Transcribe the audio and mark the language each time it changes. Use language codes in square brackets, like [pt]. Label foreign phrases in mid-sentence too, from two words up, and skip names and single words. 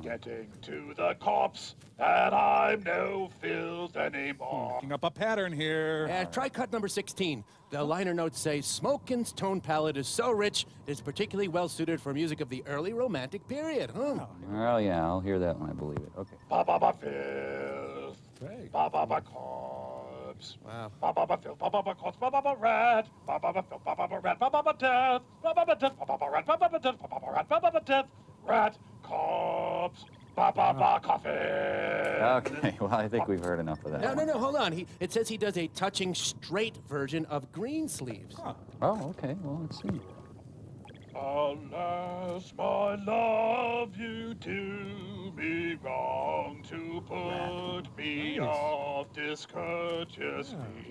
[en] getting to the corpse that I'm no filth anymore. Picking up a pattern here. Try cut number 16. The liner notes say, Smokin's tone palette is so rich, it's particularly well suited for music of the early Romantic period. Huh? Well, yeah, I'll hear that when I believe it. Okay. Ba-ba-ba filth. Ba-ba-ba corpse. Wow. Ba-ba-ba filth. Ba-ba-ba corpse. Ba-ba-ba rat. Ba-ba-ba filth. Ba-ba-ba rat. Ba-ba-ba death. Ba-ba-ba death. Ba-ba-ba rat. Ba-ba-ba death. Ba-ba-ba rat. Ba-ba-ba death. Rat. Corpse. Ba-ba-ba coffin. Okay, well, I think we've heard enough of that. No, hold on. It says he does a touching straight version of Greensleeves. Oh, okay, well, let's see. Alas, my love, you do me wrong to put me off discourteously.